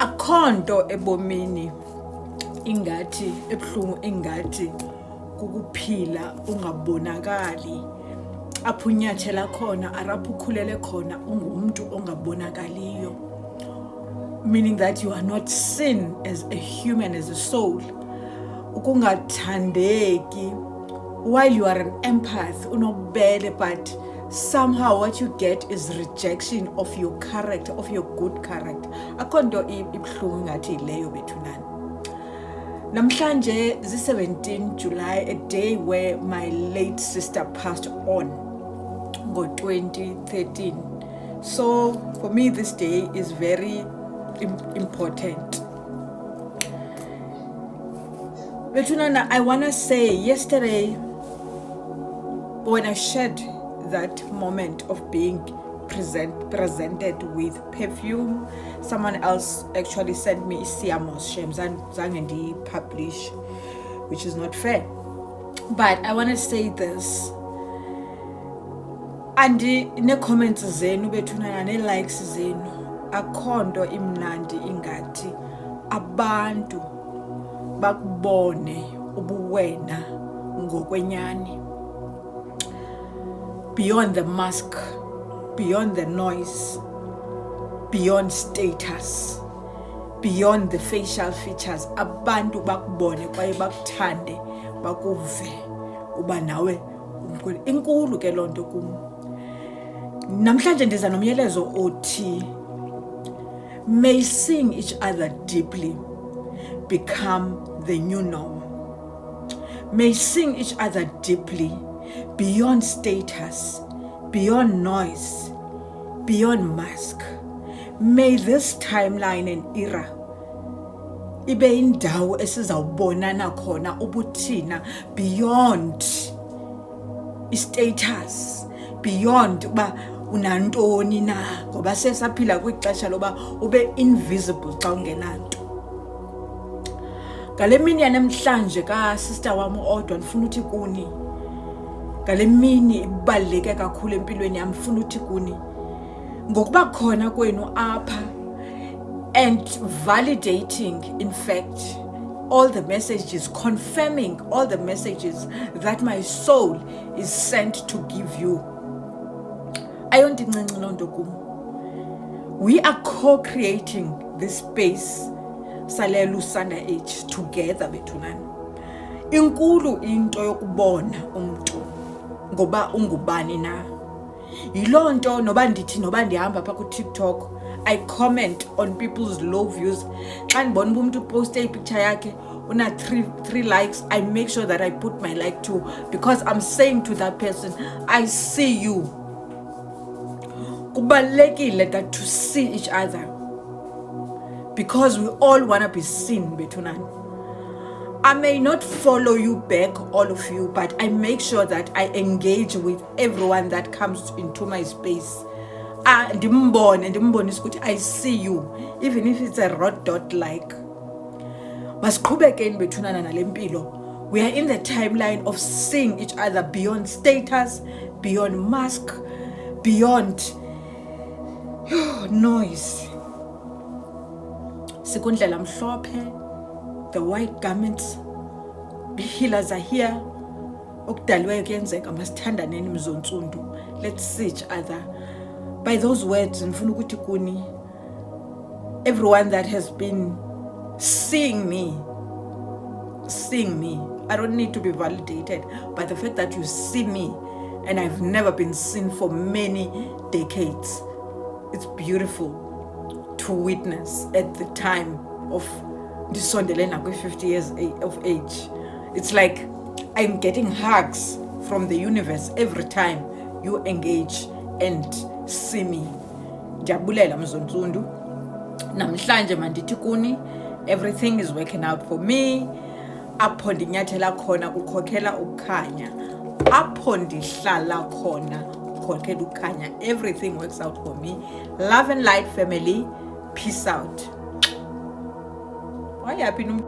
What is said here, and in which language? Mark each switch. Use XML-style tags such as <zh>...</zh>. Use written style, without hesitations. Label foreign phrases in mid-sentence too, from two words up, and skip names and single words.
<xh>Akhonto ebomini ingathi ebuhlungu ingathi kukuphila ungabonakali apho unyathela khona arapho ukhulele khona ungumuntu ongabonakaliyo,</xh> <en>meaning that you are not seen as a human, as a soul. Ukungathandeki while you are an empath unobubele, but somehow what you get is rejection of your character, of your good character.</en> <xh>Akho nto ibuhlungu ingathi leyo bethunani.</xh> <en>Namhlanje zi-17 July, a day where my late sister passed on ngo-2013. So for me this day is very important. Bethunana, I want to say yesterday when I shared that moment of being presented with perfume, someone else actually sent me Siamos Shem Zangendi publish, which is not fair. But I want to say this, and</en> <xh>ne comments zenu bethunana ne likes zenu akhondo imnandi ingati abantu bakubone ubuwena ngokwenyani,</xh> <en>beyond the mask, beyond the noise, beyond status, beyond the facial features.</en> <xh>Abantu bakubone kwaye bakuthande bakuve uba nawe umkhulu. Inkulu ke loo nto kum. Namhlanje ndiza nomyalezo othi</xh> <en>may seeing each other deeply become the new norm. May seeing each other deeply, beyond status, beyond noise, beyond mask. May this timeline and era</en> <xh>ibe indawo esizawubonana khona ubuthina</xh> <en>beyond status, beyond</en> <xh>uba unantoni na, ngoba sesaphila kwixesha loba ube invisible xa ungenanto. Ngale mini yanamhlanje ka sister wami odwa ndifuna uthi kuni, ngale mini ibaluleke kakhulu empilweni yami, ndifuna uthi kuni ngokuba khona kwenu apha</xh> <en>and validating in fact all the messages, confirming all the messages that my soul is sent to give you.</en> <xh>Ayondincinci loo nto kum.</xh> <en>We are co-creating this space sale Lusanda age together bethunani.</en> <xh>Inkulu into yokubona umuntu ngoba ungubani na. Yiloo nto noba ndithi noba ndihamba pha ku TikTok,</xh> <en>I comment on people's low views.</en> <xh>Xa ndibona umuntu poste ipicture yakhe una 3 likes,</xh> <en>I make sure that I put my like too, because I'm saying to that person, I see you. Kubalulekile that to see each other, because we all want to be seen bethunani. I may not follow you back, all of you, but I make sure that I engage with everyone that comes into my space.</en> <xh>Ndimbonise ukuthi</xh> <en>I see you, even if it's a red dot like.</en> <xh>Masiqhubekeni bethunana nale mpilo.</xh> <en>We are in the timeline of seeing each other beyond status, beyond mask, beyond noise.</en> <xh>Sikundlela mhlophe,</xh> <en>the white garments, the healers are here.</en> <xh>Okudalwe kuyenzeka, masithandaneni mzontsundu.</xh> <en>Let's see each other. By those words,</en> <xh>ndifuna ukuthi kuni,</xh> <en>everyone that has been seeing me, I don't need to be validated, but the fact that you see me, and I've never been seen for many decades, it's beautiful to witness at the time of ndisondelena kwi-50 years of age. It's like I'm getting hugs from the universe every time you engage and see me.</en> <xh>Ndiyabulela mzontsundu. Namhlanje mandithi kuni,</xh> <en>everything is working out for me.</en> <xh>Apho ndinyathela khona kukhokhela ukukhanya, apho ndihlala khona kukhokhela ukukhanya.</xh> <en>Everything works out for me. Love and light family. Peace out. Why happy?</en>